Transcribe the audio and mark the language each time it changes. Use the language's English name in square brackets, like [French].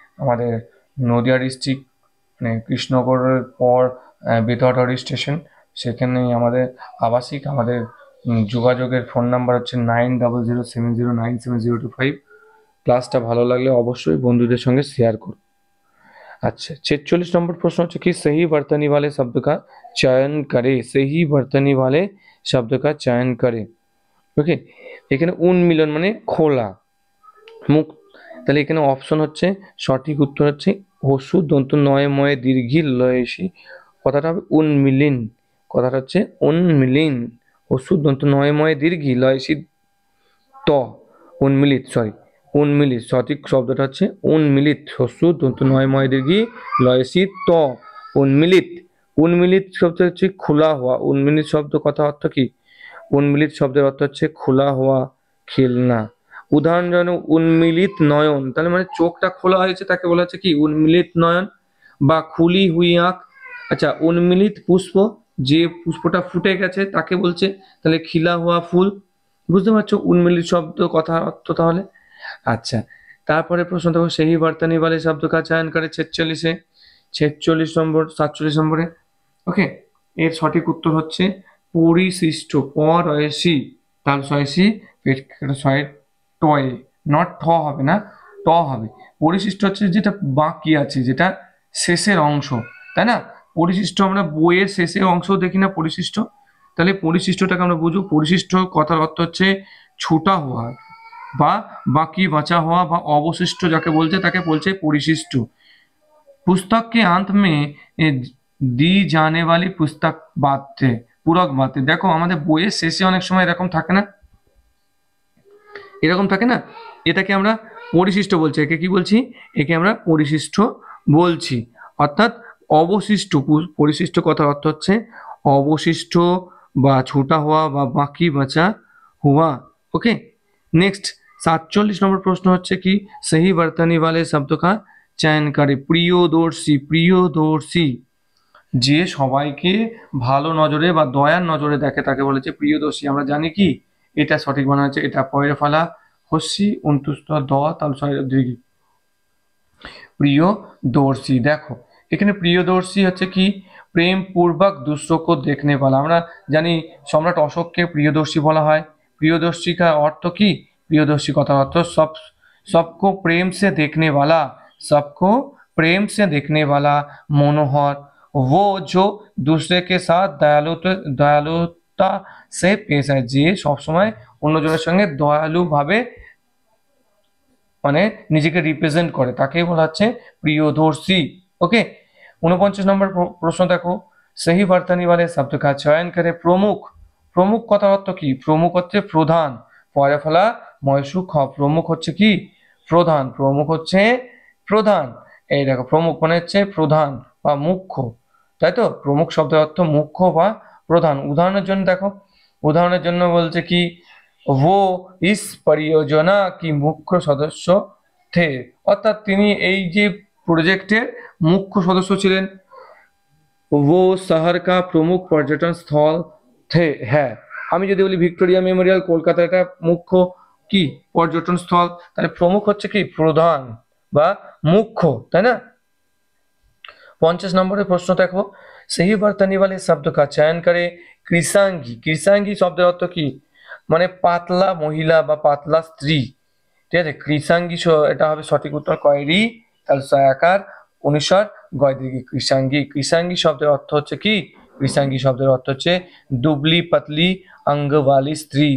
[Bangla] আমাদের নদিয়া ডিস্ট্রিক্ট মানে কৃষ্ণনগরের পর বেতরডাহরি স্টেশন, সেখানেই আমাদের আবাসিক। আমাদের যোগাযোগের ফোন নাম্বার হচ্ছে 9007097025। ক্লাসটা ভালো লাগলে অবশ্যই বন্ধুদের সঙ্গে শেয়ার করুন। [Hindi] अच्छा 46 नंबर प्रश्न [Bangla] হচ্ছে [Hindi] कि सही वर्तनी वाले शब्द का चयन करे। सही वर्तनी वाले शब्द का चयन करे। [Bangla] ওকে, এখানে উন্মিলন মানে খোলা মুখ, তাহলে এখানে অপশন হচ্ছে সঠিক উত্তর হচ্ছে হস্যু দন্ত নয় ময়ে দীর্ঘি লয়েসি। কথাটা হবে উন্মিলিন। কথাটা হচ্ছে উন্মিলিন। হস্যু দন্ত নয় ময়ে দীর্ঘি লয়েসি ত উন্মিলিত, উন্মিলিত। সঠিক শব্দটা হচ্ছে উন্মিলিত। হস্যু দন্ত নয় ময় দীর্ঘি লয়েসি ত উন্মিলিত। উন্মিলিত শব্দ হচ্ছে খোলা হওয়া। উন্মিলিত শব্দ কথা অর্থ কি? উন্মিলিত শব্দের অর্থ হচ্ছে খোলা হওয়া, খেলনা। উদাহরণ যেন উন্মিলিত নয়ন, তাহলে মানে চোখটা খোলা হয়েছে, তাকে বলা হচ্ছে কি উন্মিলিত নয়ন বা [Hindi] খুলি হুই আঁখ। [Bangla] আচ্ছা, উন্মিলিত পুষ্প, যে পুষ্পটা ফুটে গেছে তাকে বলছে তাহলে [Hindi] খিলা হওয়া ফুল। [Bangla] বুঝতে পারছো উন্মিলিত শব্দ কথা অর্থ তাহলে। [Hindi] अच्छा, [Bangla] তারপরে প্রশ্ন দেখো [Hindi] सही वर्तनी वाले शब्द का चयन करे [Bangla] 46 46 নম্বর 47 নম্বরে। ওকে, এর সঠিক উত্তর হচ্ছে পরিশিষ্ট। পরয়সী তাল সয়সী পেট ছয় টয়, নট ঠ হবে না, ট হবে। পরিশিষ্ট হচ্ছে যেটা বাকি আছে, যেটা শেষের অংশ, তাই না? পরিশিষ্ট আমরা বইয়ের শেষের অংশ দেখি না পরিশিষ্ট, তাহলে পরিশিষ্টটাকে আমরা বুঝবো। পরিশিষ্ট কথার অর্থ হচ্ছে [Hindi] ছুটা হওয়া [Bangla] বা [Hindi] বাকি বাঁচা হওয়া [Bangla] বা অবশিষ্ট যাকে বলছে তাকে বলছে পরিশিষ্ট। [Hindi] पुस्तक के अंत में दी जाने वाली पुस्तक बातें पूरक बातें। देखो [Bangla] আমাদের বইয়ের শেষে অনেক সময় এরকম থাকে না, এটাকে আমরা পরিশিষ্ট বলছি। একে কি বলছি? একে আমরা পরিশিষ্ট বলছি, অর্থাৎ অবশিষ্ট। পরিশিষ্ট কথার অর্থ হচ্ছে অবশিষ্ট বা [Hindi] ছুটা হওয়া [Bangla] বা [Hindi] বাকি বাঁচা হওয়া। [Bangla] ওকে, নেক্সট 47 নম্বর প্রশ্ন হচ্ছে কি [Hindi] सही वर्तनी वाले शब्द का चयन करे। [Bangla] প্রিয়দর্শী। প্রিয়দর্শী যে সবাইকে ভালো নজরে বা দয়ার নজরে দেখে তাকে বলেছে প্রিয়দর্শী। আমরা জানি কি এটা সঠিক বানান হচ্ছে এটা পয়রে ফেলা হস্যি অন্তুষ্ট দ তাল ছয় দীর্ঘি প্রিয়দর্শী। দেখো এখানে প্রিয়দর্শী হচ্ছে কি প্রেম পূর্বক [Hindi] दूसरों को देखने वाला। [Bangla] আমরা জানি সম্রাট অশোককে প্রিয়দর্শী বলা হয়। প্রিয়দর্শী [Hindi] का अर्थ [Bangla] কি? [Hindi] प्रियदर्शी [Bangla] কথার অর্থ [Hindi] सबको प्रेम से देखने वाला, सबको प्रेम से देखने वाला, मनोहर। वो जो दूसरे के साथ दयालुता से पेश है, [Bangla] যে সব সময় অন্যজনের সঙ্গে দয়ালু ভাবে মানে নিজেকে রিপ্রেজেন্ট করে তাকেই বলা হচ্ছে প্রিয়দর্শী। ওকে, 49 নম্বর প্রশ্ন দেখো [Hindi] सही वर्तनी वाले शब्द का चयन करे। [Bangla] प्रमुख। প্রমুখ কথার অর্থ কি? প্রমুখ হচ্ছে প্রধান। পরে ফেলা ময়সুখ। প্রমুখ হচ্ছে কি? প্রধান। প্রমুখ হচ্ছে প্রধান। এই দেখো প্রমুখ মানে হচ্ছে প্রধান বা মুখ্য, তাই তো? প্রমুখ শব্দের অর্থ মুখ্য বা প্রধান। উদাহরণের জন্য দেখো, উদাহরণের জন্য বলছে কি [Hindi] वो इस परियोजना की मुख्य सदस्य थे, [Bangla] অর্থাৎ তিনি এই যে প্রজেক্টের মুখ্য সদস্য ছিলেন। [Hindi] वो शहर का प्रमुख पर्यटन स्थल थे है। [Bangla] আমি যদি বলি ভিক্টোরিয়া মেমোরিয়াল কলকাতা এটা মুখ্য কি পর্যটন স্থল, তাহলে প্রমুখ হচ্ছে কি প্রধান বা মুখ্য, তাই না? 50 নম্বরের প্রশ্ন দেখো [Hindi] सही वर्तनी वाले शब्द का चयन करे। [Bangla] কৃষাঙ্গী। কৃষাঙ্গী শব্দের অর্থ কি? মানে পাতলা মহিলা বা পাতলা স্ত্রী। ঠিক আছে, কৃষাঙ্গী এটা হবে সঠিক উত্তর। কয়রি তাহলে সয়াকার অনুস্বার গয় দীর্ঘ কৃষাঙ্গী। কৃষাঙ্গী শব্দের অর্থ হচ্ছে কি? কৃষাঙ্গী শব্দের অর্থ হচ্ছে [Hindi] দুবলি পাতলি অঙ্গওয়ালি [Bangla] স্ত্রী।